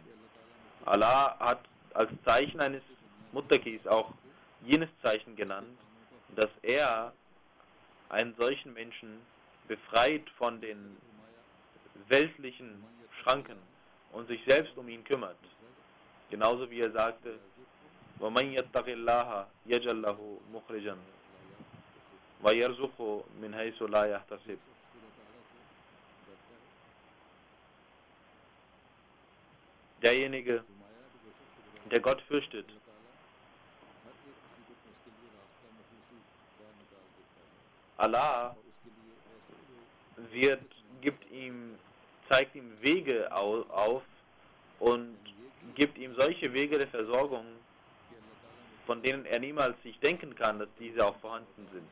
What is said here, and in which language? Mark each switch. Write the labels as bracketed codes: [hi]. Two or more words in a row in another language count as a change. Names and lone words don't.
[de] Allah hat als Zeichen eines Muttaqis auch jenes Zeichen genannt, dass er einen solchen Menschen befreit von den weltlichen Schranken und sich selbst um ihn kümmert. Genauso wie er sagte, [ar] وَمَنْ يَتَّقِ اللَّهَ يَجْعَلْ لَهُ مُخْرِجًا وَيَرْزُقْهُ مِنْ حَيْثُ لَا يَحْتَسِبُ. [de] Derjenige, der Gott fürchtet, Allah zeigt ihm Wege auf und gibt ihm solche Wege der Versorgung, von denen er niemals sich denken kann, dass diese auch vorhanden sind.